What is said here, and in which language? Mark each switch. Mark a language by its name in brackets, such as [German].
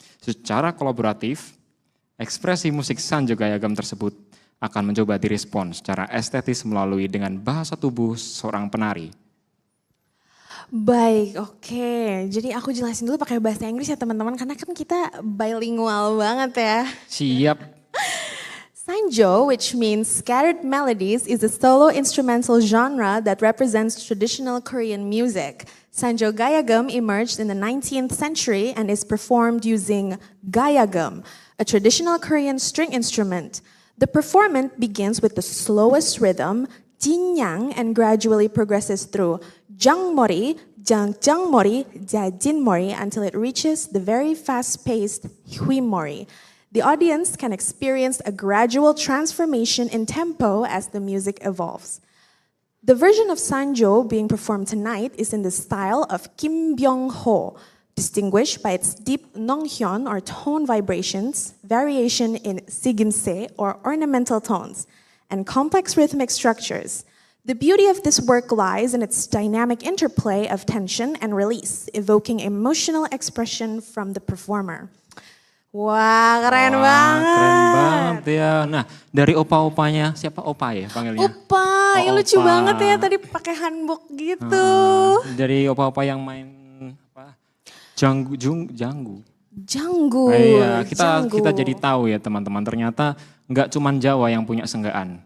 [Indonesian] Secara kolaboratif, ekspresi musik Sanjo Gayagem tersebut akan mencoba direspon secara estetis melalui dengan bahasa tubuh seorang penari. Baik, oke. Jadi aku jelasin dulu pakai bahasa Inggris ya teman-teman, karena kan kita bilingual banget ya. Siap. [English] Sanjo, which means scattered melodies, is a solo instrumental genre that represents traditional Korean music. Sanjo Gayagem emerged in the 19th century and is performed using gayagem, a traditional Korean string instrument. The performance begins with the slowest rhythm, Jinnyang, and gradually progresses through Jangmori, Jangjangmori, Jajinmori until it reaches the very fast-paced Huimori. The audience can experience a gradual transformation in tempo as the music evolves. The version of Sanjo being performed tonight is in the style of Kim Byung-ho, distinguished by its deep nonghyun or tone vibrations, variation in sigimse or ornamental tones, and complex rhythmic structures. The beauty of this work lies in its dynamic interplay of tension and release, evoking emotional expression from the performer. [Indonesian] Wah, keren banget. Keren banget ya. Nah, dari opa-opanya, siapa opa ya panggilnya? Opa, ya lucu Opa. banget ya tadi pakai hanbok gitu. Dari opa-opa yang main apa? Janggu. Janggu. Iya, Janggu. kita jadi tahu ya teman-teman, ternyata nggak cuma Jawa yang punya senggaan.